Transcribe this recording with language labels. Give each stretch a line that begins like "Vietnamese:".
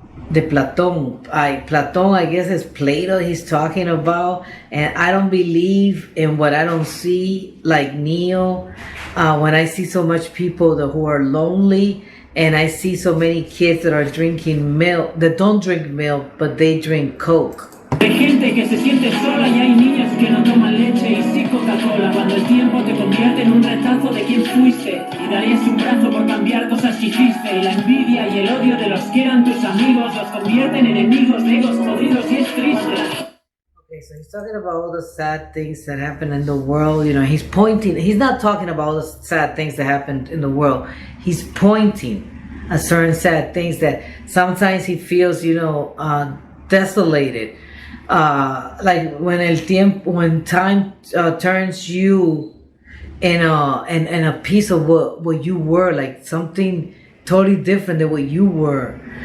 English: The Platón, I guess it's Plato he's talking about, and I don't believe in what I don't see, like Neo. When I see so much people who are lonely, and I see so many kids that are drinking milk, that don't drink milk, but they drink Coke.
Spanish: Hay gente que se siente sola y hay niñas que no toman leche y sí Coca-Cola. Cuando el tiempo te convierte en un retazo de quién fuiste, y darías un brazo por cambiar cosas que hiciste. Y la envidia y el odio de los que eran tus amigos los convierten en enemigos de egos jodidos y es triste.
English: Okay, so he's talking about all the sad things that happen in the world. He's not talking about all the sad things that happened in the world. He's pointing at certain sad things that sometimes he feels, desolated. Like when time turns you in a piece of what you were, like something totally different than what you were.